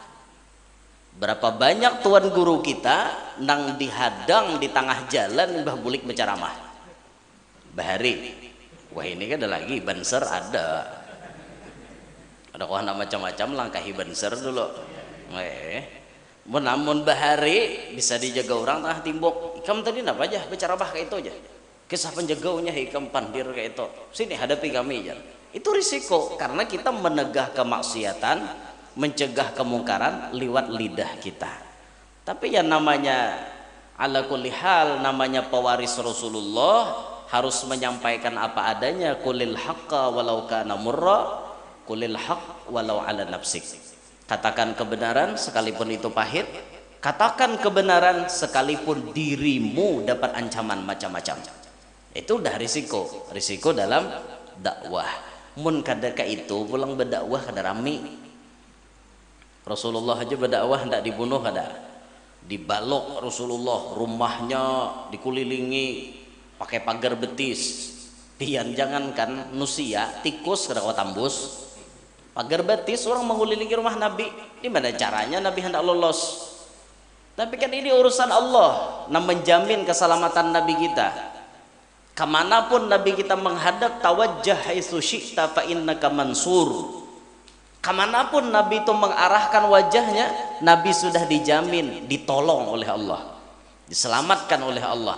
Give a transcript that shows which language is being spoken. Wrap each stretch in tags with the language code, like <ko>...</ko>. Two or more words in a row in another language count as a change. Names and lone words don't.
<bjn>Berapa banyak tuan guru kita nang dihadang di tengah jalan bah bulik berceramah bahari wah ini kan ada lagi banser ada anak macam-macam langkahi banser dulu namun bahari bisa dijaga orang tengah timbuk ikam tadi apa aja bicara bah kayak itu aja kisah penjagaunya ikam pandir kayak itu sini hadapi kami aja.</bjn> <id>Itu risiko karena kita menegah kemaksiatan mencegah kemungkaran lewat lidah kita. Tapi yang namanya</id> <ar>على كل حال</ar> <id>namanya pewaris Rasulullah harus menyampaikan apa adanya</id> <ar>قل الحق ولو كان مرا قل الحق ولو على نفسك.</ar> <id>Katakan kebenaran sekalipun itu pahit, katakan kebenaran sekalipun dirimu dapat ancaman macam-macam. Itu udah risiko dalam dakwah.</id> <bjn>Mun kada ka itu pulang berdakwah kada rami. Rasulullah aja berdakwah hendak dibunuh kada.</bjn> <id>Dibalok Rasulullah, rumahnya dikulilingi pakai pagar betis.</id> <bjn>Pian jangankan nusia, tikus kada kau tambus.</bjn> <id>Pagar betis orang mengelilingi rumah Nabi. Di mana caranya Nabi hendak lolos? Tapi kan ini urusan Allah, yang menjamin keselamatan Nabi kita. Kemanapun Nabi kita menghadap,</id> <ar>توجه حيث شئت فإنك منصور.</ar> <id>Kemanapun Nabi itu mengarahkan wajahnya, Nabi sudah dijamin ditolong oleh Allah, diselamatkan oleh Allah.</id>